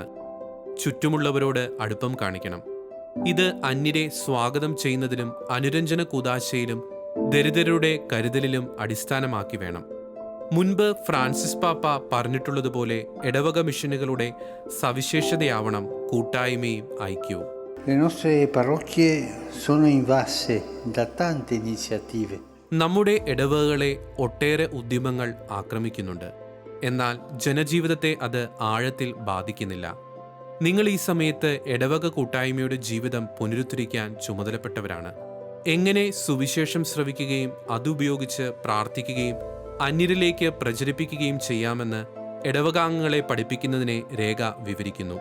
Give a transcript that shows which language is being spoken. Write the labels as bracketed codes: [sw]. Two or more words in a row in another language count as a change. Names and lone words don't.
[ml] ചുറ്റുമുള്ളവരോട് അടുപ്പം കാണിക്കണം. ഇത് അന്യരെ സ്വാഗതം ചെയ്യുന്നതിലും അനുരഞ്ജന കൂദാശയിലും ദരിദ്രരുടെ കരുതലിലും അടിസ്ഥാനമാക്കി വേണം. മുൻപ് ഫ്രാൻസിസ് പാപ്പ പറഞ്ഞിട്ടുള്ളതുപോലെ ഇടവക മിഷനുകളുടെ സവിശേഷതയാവണം കൂട്ടായ്മയും ഐക്യവും. [it] Le nostre parrocchie sono invasse da tante iniziative. [ml] നമ്മുടെ ഇടവകകളെ ഒട്ടേറെ ഉദ്യമങ്ങൾ ആക്രമിക്കുന്നുണ്ട്. എന്നാൽ ജനജീവിതത്തെ അത് ആഴത്തിൽ ബാധിക്കുന്നില്ല. നിങ്ങൾ ഈ സമയത്ത് ഇടവക കൂട്ടായ്മയുടെ ജീവിതം പുനരുദ്ധരിക്കാൻ ചുമതലപ്പെട്ടവരാണ്. എങ്ങനെ സുവിശേഷം ശ്രവിക്കുകയും അതുപയോഗിച്ച് പ്രാർത്ഥിക്കുകയും അന്യരിലേക്ക് പ്രചരിപ്പിക്കുകയും ചെയ്യാമെന്ന് ഇടവകാംഗങ്ങളെ പഠിപ്പിക്കുന്നതിനെ രേഖ വിവരിക്കുന്നു.